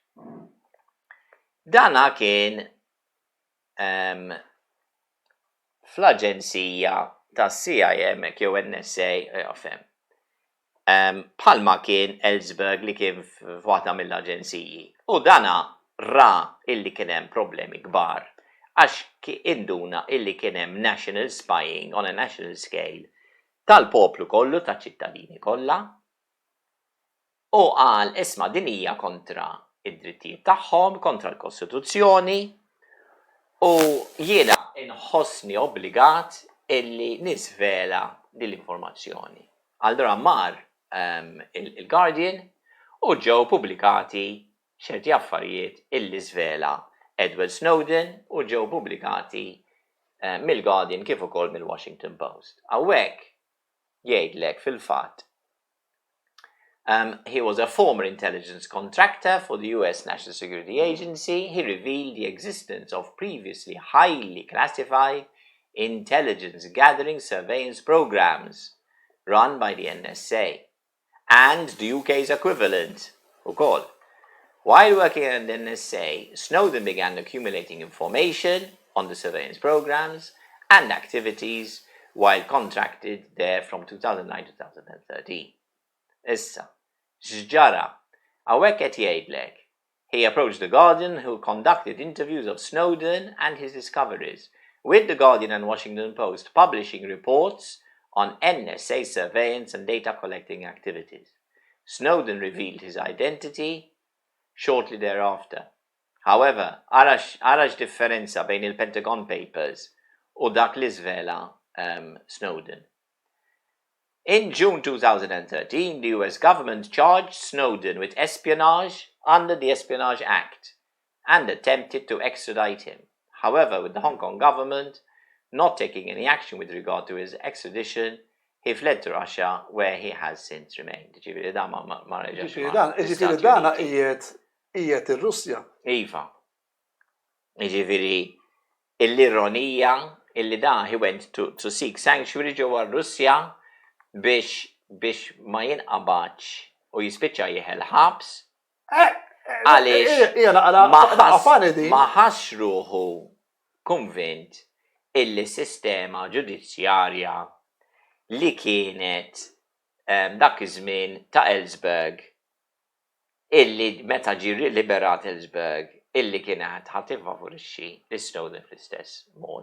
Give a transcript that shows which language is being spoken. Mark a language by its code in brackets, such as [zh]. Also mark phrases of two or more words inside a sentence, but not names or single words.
[mt] Dana kien fl-aġenzija tas-CIA jew NSA jafhem. Bħalma kien Ellsberg li kien f'waħda mill-aġenziji. U dana ra illi kien hemm problemi kbar. Għax induna illi kien hemm [en] national spying on a national scale [mt] tal-poplu kollu, taċ-ċittadini kollha. U qal isma' din hija kontra id-drittijiet tagħhom, kontra l-Kostituzzjoni, u jiena inħossni obbligat illi nisvela din l-informazzjoni. Allura mar il-Guardian u ġew pubblikati ċerti affarijiet illi żvela Edward Snowden u ġew pubblikati mill-Guardian kif ukoll mill-Washington Post. Hawnhekk jgħidlek fil-fatt [en] he was a former intelligence contractor for the US National Security Agency. He revealed the existence of previously highly classified intelligence gathering surveillance programs run by the NSA and the UK's equivalent, ukoll. While working at the NSA, Snowden began accumulating information on the surveillance programs and activities while contracted there from 2009 to 2013. [mt] Issa, x'ġara, hawnhekk qed jgħidlek. [en] He approached the Guardian, who conducted interviews of Snowden and his discoveries, with the Guardian and Washington Post publishing reports on NSA surveillance and data collecting activities. Snowden revealed his identity shortly thereafter. However, [mt] arax differenza bejn il-Pentagon Papers u dak li żvela Snowden. [en] In June 2013, the US government charged Snowden with espionage under the Espionage Act and attempted to extradite him. However, with the Hong Kong government not taking any action with regard to his extradition, he fled to Russia, where he has since remained. [mt] Ġifieri dan ma reġax. Ġifieri dan qiegħed ir-Russja. Iva. Ġifieri l-ironija illi dan [en] he went to seek sanctuary [mt] ġewwa Russja biex ma jinqabadx u jispiċċa jieħel ħabs għaliex ma ħass ruħu konvint illi sistema ġudizzjarja li kienet dak iż-żmien ta' Ellsberg illi meta ġi liberat Ellsberg illi kienet ħadd tiffavorixxi l-Snowden fl-istess mod.